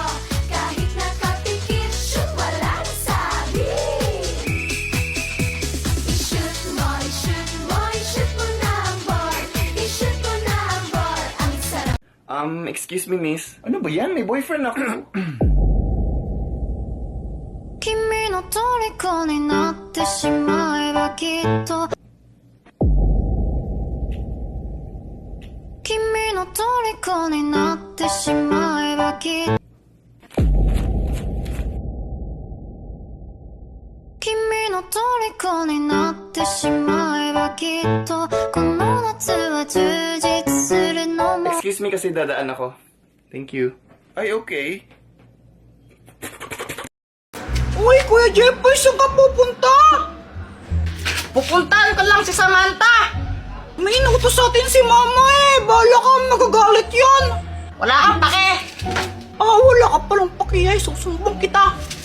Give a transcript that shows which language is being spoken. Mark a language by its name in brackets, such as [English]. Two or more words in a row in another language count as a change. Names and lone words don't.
[Filipino] Kahit nakapikit, shoot walang sabi. I-shoot mo, i-shoot mo, i-shoot mo na ang ball. I-shoot mo na ang ball. Ang sarap. [English] Excuse me, miss. [Filipino] Ano ba yan? May boyfriend ako. [Japanese] 君の虜になってしまえばきっと君の虜になってしまえばきっと君の虜になってしまえばきっとこの夏は充実するのも [English] Excuse me [Filipino] kasi dadaan ako. [English] Thank you. [Filipino] Ay, okay. Uy, Kuya Jepoy, saan ka pupunta? Pupuntahan ko lang si Samantha. May inutos sa atin si Mama eh. Bahala ka, magagalit yan. Wala kang pake. Wala ka palang pakiyay. Susumbong kita.